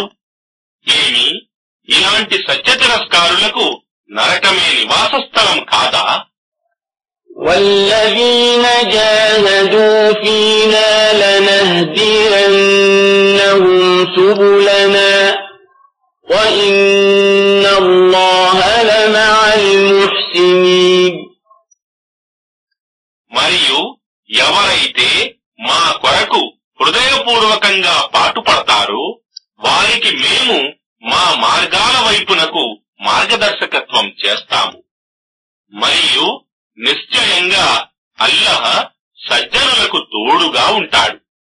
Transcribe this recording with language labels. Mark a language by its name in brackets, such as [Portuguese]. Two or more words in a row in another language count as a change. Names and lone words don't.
[Telugu] ఏమి ఇలాంటి సత్య తిరస్కారులకు నరకమే నివాస స్థలం కాదా? [Arabic] وَالَّذِينَ جَاهَدُوا فِينَا لَنَهْدِيَنَّهُمْ سُبُلَنَا وَإِنَّ اللَّهَ لَمَعَ الْمُحْسِنِينَ. [Telugu] మరియు ఎవరైతే మా కొరకు హృదయపూర్వకంగా పాటుపడతారో వారికి మేము మా మార్గాల వైపునకు మార్గదర్శకత్వం చేస్తాము. మరియు నిశ్చయంగా అల్లాహ్ సజ్జనులకు తోడుగా ఉంటాడు.